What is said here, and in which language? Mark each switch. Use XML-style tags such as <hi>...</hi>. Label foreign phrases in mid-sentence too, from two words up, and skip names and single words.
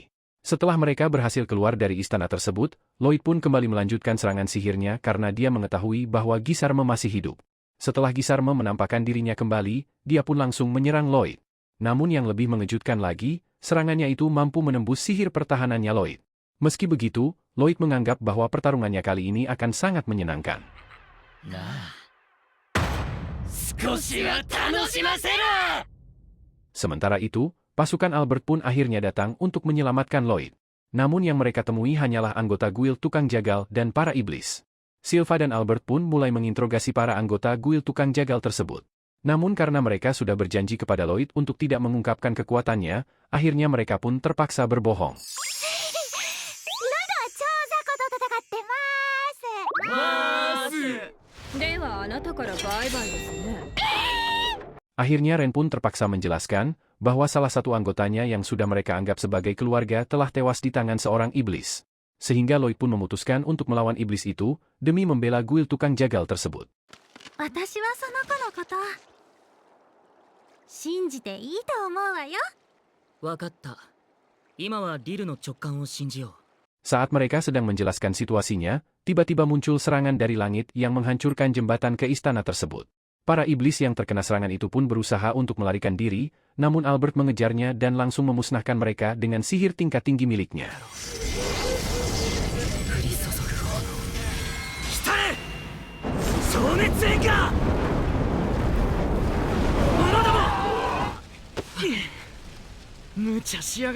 <id>Setelah mereka berhasil keluar dari istana tersebut, Lloyd pun kembali melanjutkan serangan sihirnya karena dia mengetahui bahwa Gisarme masih hidup. Setelah Gisarme menampakkan dirinya kembali, dia pun langsung menyerang Lloyd. Namun yang lebih mengejutkan lagi, serangannya itu mampu menembus sihir pertahanannya Lloyd. Meski begitu, Lloyd menganggap bahwa pertarungannya kali ini akan sangat menyenangkan.</id> <ja>なあ少しは楽しませろ</ja> <id>Sementara itu, pasukan Albert pun akhirnya datang untuk menyelamatkan Lloyd. Namun yang mereka temui hanyalah anggota guild tukang jagal dan para iblis. Silva dan Albert pun mulai menginterogasi para anggota guild tukang jagal tersebut. Namun karena mereka sudah berjanji kepada Lloyd untuk tidak mengungkapkan kekuatannya, akhirnya mereka pun terpaksa berbohong.</id> <ja>ではあなたからバイバイですね。</ja> <id>Akhirnya Ren pun terpaksa menjelaskan bahwa salah satu anggotanya yang sudah mereka anggap sebagai keluarga telah tewas di tangan seorang iblis. Sehingga Lloyd pun memutuskan untuk melawan iblis itu demi membela guild tukang jagal tersebut.</id> <ja>私はその子のこと信じていいと思うわよ。わかった。今はリルの直感を信じよう。</ja> <id>Saat mereka sedang menjelaskan situasinya, tiba-tiba muncul serangan dari langit yang menghancurkan jembatan ke istana tersebut. Para iblis yang terkena serangan itu pun berusaha untuk melarikan diri, namun Albert mengejarnya dan langsung memusnahkan mereka dengan sihir tingkat tinggi miliknya.</id> <ja>降り注ぐ炎来たれ消滅炎かまだも無茶しやがって</ja>